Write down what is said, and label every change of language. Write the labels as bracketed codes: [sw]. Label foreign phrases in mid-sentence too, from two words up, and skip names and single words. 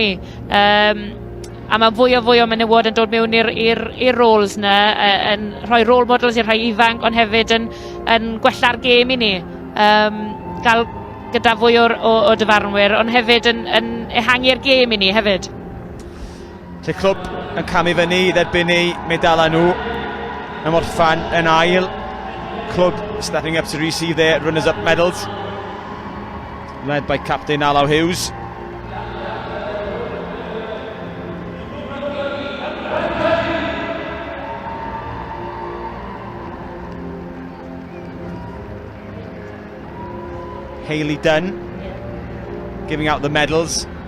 [cy] A mae fwy o menywod yn dod mewn i'r roles na, yn rhoi [en] role models [cy] i'r rhai ifanc, ond hefyd yn gwella'r gêm i ni. Gael gyda fwy o dyfarnwyr, ond hefyd yn ehangu'r gêm i ni hefyd. Lle clwb yn camu fyny i dderbyn ei medalau nhw. Yn orffan yn ail. [en] Clwb stepping up to receive their runners-up medals. Led by captain Alaw Hughes. Hayley Dunn giving out the medals.